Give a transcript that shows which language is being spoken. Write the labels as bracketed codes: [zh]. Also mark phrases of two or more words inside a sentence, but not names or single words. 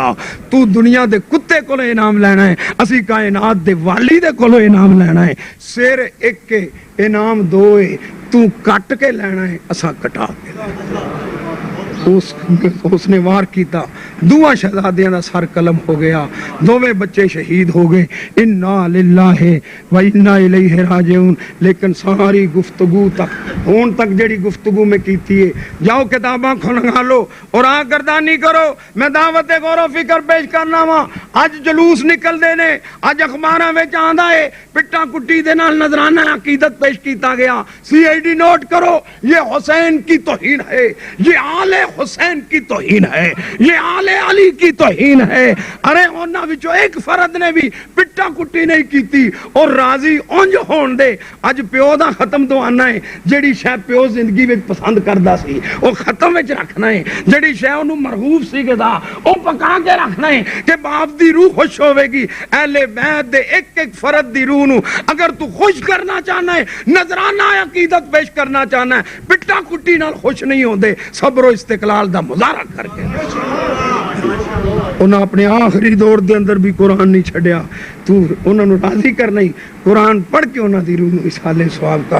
[pa] تو دنیا دے کتے کولوں انعام لینا ہے، اسی کائنات دے والی دے کولوں انعام لینا ہے. سر ایک کے انعام دو ہے، تو کٹ کے لینا ہے اسا کٹا کے لینا. اسنے وار کیا، دعا شہزادیاں دا سر قلم ہو گیا، دوویں بچے شہید ہو گئے. [ar] إنا لله وإنا إليه راجعون. [pa] لیکن ساری گفتگو تک ہن تک جیہڑی گفتگو میں کیتی ہے، جاؤ کتاباں کھلوا لو اور آ گردانی کرو. میں دعوت غور فکر پیش کرنا واں۔ اج جلوس نکلدے نے، اج اخباراں وچ آندا ہے پٹا کٹی دے نال نذرانہ عقیدت پیش کیا گیا. [ur] CID نوٹ کرو، یہ حسین کی توہین ہے، یہ آلے یہ حسین کی توہین ہے، یہ آل علی کی توہین ہے۔ [pa] ارے انہاں وچوں ایک فرد نے بھی پٹا کٹی نہیں کیتی اور راضی اونج ہون دے۔ اج پیو دا ختم تو آنا ہے، جڑی شے پیو زندگی وچ پسند کردا سی او ختم وچ رکھنا ہے، جڑی شے اونوں مرغوب سی گدا او پکا کے رکھنا ہے کہ باپ دی روح خوش ہوے گی۔ اہل بیت دے ایک ایک فرد دی روح نو اگر تو خوش کرنا چاہنا ہے، نذرانہ عقیدت پیش کرنا چاہنا ہے، پٹا کٹی نال خوش نہیں ہوندے، صبر و استقلال دا مظاہرہ کر کے۔ انہاں اپنے آخری دور دے اندر بھی قرآن نہیں چھڑیا، تو انہاں نو راضی کرنا ہی قرآن پڑھ کے انہاں دی روح نو اصحال ثواب کر۔